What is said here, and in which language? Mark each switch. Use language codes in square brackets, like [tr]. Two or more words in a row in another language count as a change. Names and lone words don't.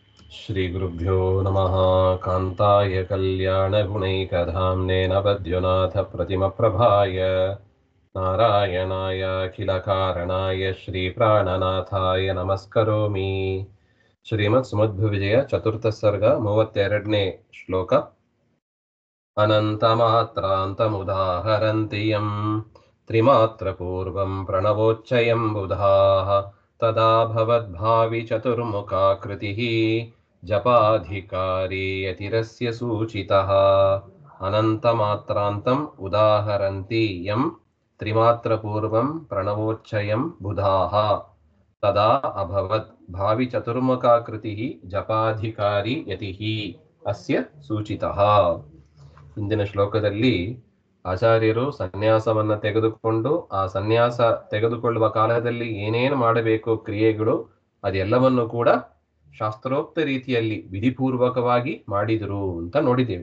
[sa] श्रीगुरुभ्यो नमः। कान्ताय कल्याणगुणैकधाम्ने नवद्युनाथप्रतिमप्रभाय नारायणाय अखिलकारणाय श्रीप्राणनाथाय नमस्करोमि। [kn] ಶ್ರೀಮತ್ಸುಮಧ್ವವಿಜಯ ಚತುರ್ಥ ಸರ್ಗ 32ನೇ ಶ್ಲೋಕ. [sa] ಅನಂತಮಾತ್ರಾಂತಮುದಾಹರಂತಿ ಯಂ ತ್ರಿಮಾತ್ರಪೂರ್ವಂ ಪ್ರಣವೋಚ್ಚಯಂ ಬುಧಾಃ ತದಾ ಭವದ್ಭಾವಿ ಚತುರ್ಮುಖಾಕೃತಿಃ ಜಪಾಧಿಕಾರಿ ಯತಿರಸ್ಯ ಸೂಚಿತಃ. ಅನಂತಮಾತ್ರಾಂತಂ ಉದಾಹರಂತಿ ಯಂ ತ್ರಿಮಾತ್ರಪೂರ್ವಂ ಪ್ರಣವೋಚ್ಚಯಂ ಬುಧಾಃ ತದಾ ಅಭವತ್ ಭಾವಿ ಚತುರ್ಮುಖಾಕೃತಿಃ ಜಪಾಧಿಕಾರಿ ಯತಿಃ ಅಸ್ಯ ಸೂಚಿತಃ. [kn] ಹಿಂದಿನ ಶ್ಲೋಕದಲ್ಲಿ ಆಚಾರ್ಯರು ಸನ್ಯಾಸವನ್ನ ತೆಗೆದುಕೊಂಡು ಆ ಸನ್ಯಾಸ ತೆಗೆದುಕೊಳ್ಳುವ ಕಾಲದಲ್ಲಿ ಏನೇನು ಮಾಡಬೇಕು ಕ್ರಿಯೆಗಳು ಅದೆಲ್ಲವನ್ನು ಕೂಡ ಶಾಸ್ತ್ರೋಕ್ತ ರೀತಿಯಲ್ಲಿ ವಿಧಿಪೂರ್ವಕವಾಗಿ ಮಾಡಿದರು ಅಂತ ನೋಡಿದ್ದೇವೆ.